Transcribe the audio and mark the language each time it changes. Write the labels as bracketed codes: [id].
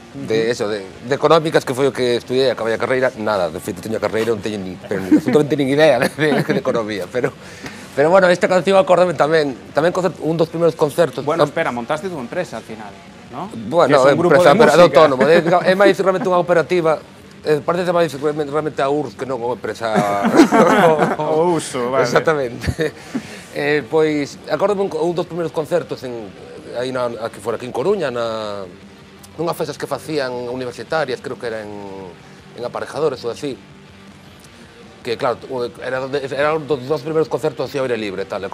[gl] De económicas, que foi o que estudiei, acabei a carreira, nada, de feito teño a carreira, non teño absolutamente nin idea de economía, pero bueno, esta canción acórdame tamén un dos primeiros concertos. [es] Bueno, espera, montaste tu empresa al final, ¿no? [gl] Bueno, é empresa de autónomo, é máis realmente unha operativa. Parece máis realmente a URSS que non unha empresa... O uso, vale. Exactamente. Pois, acórdame un dos primeiros concertos que fora aquí en Coruña, nunhas festas que facían universitarias, creo que era en Aparejadores ou así, que claro, eran dos primeiros concertos así ao aire libre, tal.